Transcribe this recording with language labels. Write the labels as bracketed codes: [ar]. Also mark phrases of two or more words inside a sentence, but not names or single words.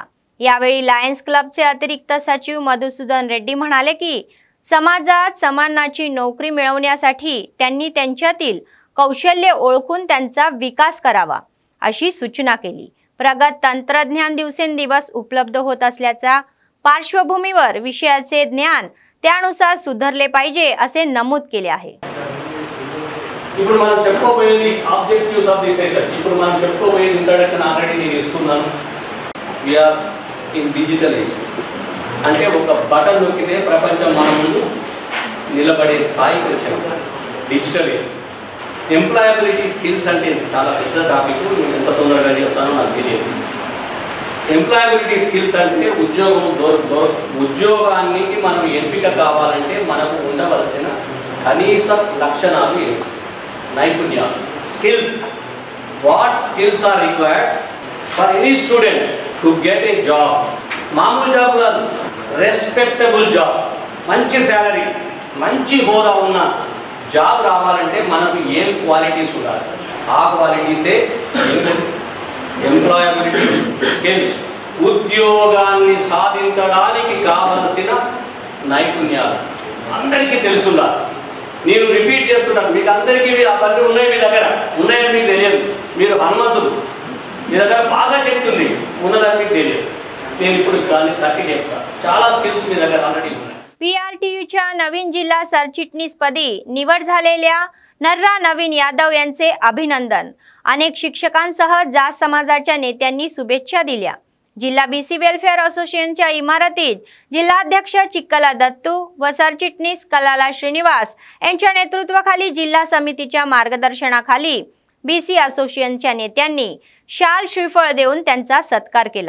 [mr] यावेळी लायन्स क्लबचे अतिरिक्त सचिव मधुसूदन रेड्डी म्हणाले की समाजात समानाची नोकरी मिळवण्यासाठी त्यांनी त्यांच्यातील कौशल्य ओळखून त्यांचा विकास करावा अशी सूचना केली. प्रगत तंत्रज्ञान दिवसेंदिवस उपलब्ध होत असल्याच्या पार्श्वभूमीवर विषयाचे ज्ञान त्यानुसार सुधारले पाहिजे असे नमूद केले आहे. [te] ఇప్పుడు మనం చెప్పుకోబోయేది [en] objectives of the session. [te] ఇప్పుడు మనం చెప్పుకోబోయేది [en] introduction already [te] నేను ఇస్తున్నాను. [en] we are in digital age. [te] అంటే ఒక బటన్ నొక్కితే ప్రపంచం మన ముందు నిలబడే స్థాయికి వచ్చాము. [en] digital age. employability skills [te] అంటే చాలా పెద్ద టాపిక్. ఎంత తొందరగా చేస్తానో నాకు తెలియదు. [en] employability skills [te] అంటే ఉద్యోగానికి మనం ఎంపిక కావాలంటే మనకు ఉండవలసిన కనీస లక్షణాలు ఏమి, నైపుణ్యాలు, స్కిల్స్. [en] what skills are required for any student to get a job? [te] మామూలు జాబ్ కాదు, [en] respectable job, [te] మంచి శాలరీ, మంచి హోదా ఉన్న జాబ్ రావాలంటే మనకు ఏం క్వాలిటీస్ ఉండాలి? ఆ క్వాలిటీసే [en] employability skills, [te] ఉద్యోగాన్ని సాధించడానికి కావలసిన నైపుణ్యాలు అందరికీ తెలుసుండాలి. నేను రిపీట్ చేస్తున్నాను, మీకు అందరికీ అవన్నీ ఉన్నాయి, మీ దగ్గర ఉన్నాయని మీకు తెలియదు. మీరు హనుమంతుడు, మీ దగ్గర బాగా శక్తి ఉంది, ఉన్నదని మీకు తెలియదు. నేను ఇప్పుడు దాన్ని తట్టి చెప్తాను. చాలా स्किल्स मी దగ్గర ऑलरेडी ఉన్నాయి. [mr] PRTUच्या नवीन जिल्हा सरचिटणीसपदी निवड झालेल्या नर्रा नवीन यादव यांचे अभिनंदन. अनेक शिक्षकांसह जात समाजाच्या नेत्यांनी शुभेच्छा दिल्या. जिल्हा बीसी वेलफेअर असोसिएशनच्या इमारतीत जिल्हाध्यक्ष चिक्कला दत्तू व सरचिटणीस कलाला श्रीनिवास यांच्या नेतृत्वाखाली जिल्हा समितीच्या मार्गदर्शनाखाली बीसी असोसिएशनच्या नेत्यांनी शाल श्रीफळ देऊन त्यांचा सत्कार केला.